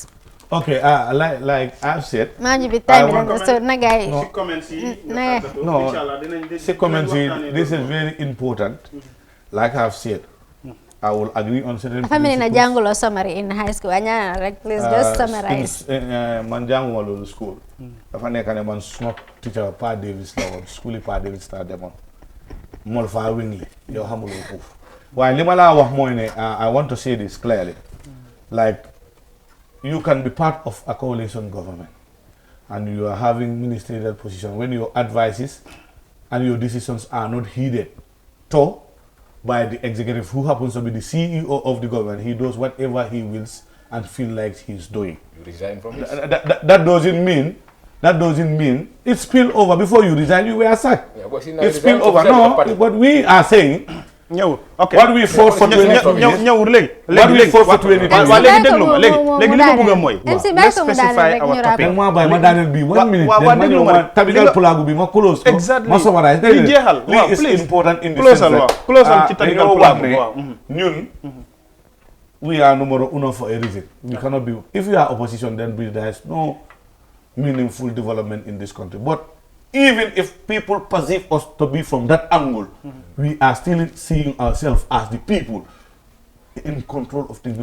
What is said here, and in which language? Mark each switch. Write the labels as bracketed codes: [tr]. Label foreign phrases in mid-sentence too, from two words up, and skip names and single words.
[en] Okay, like I've said, this is very important. Like I've said, I will agree on certain principles. Summary in high school. Please just summarize. [wo] Man jangu school. Dafa nekane man suma teacher Pa Davis la won school Pa Davis ta demon. Mol fa wingli yow xamulo fofu. Waye lima la wax moy ne [en] I want to say this clearly. Like, you can be part of a coalition government and you are having ministerial position when your advices and your decisions are not heeded by the executive, who happens to be the CEO of the government. He does whatever he wills and feel like he's doing. You resign from this. That doesn't mean it's spill over. Before you resign, you were sacked. Yeah, but see, now It's you resign spill over. from No, party. what we are saying, ok what we fought for 20 years. [wo] ñëwul léegi [en] What we fought for 20 years. [wo] waa léegi déglu ma léegi li ma bëgg a mooy MC [en] let's specify our topic [wo] Dang ma bay ma daaneel bi 1 minute. waa déglu ma rek Tabital Pullaagu bi ma close ko. [en] Exactly. [wo] Ma summarize. Li jeexal waaw [en] Li is please important in the close sense al that [wo] close al ci Tabital dañoo Pullaagu wax ne waaw [en] ñun we are numero uno for a reason. We cannot be, if we are opposition, then there is no meaningful development in this country. But even if people perceive us to be from that angle, we are still seeing ourselves as the people in control of things.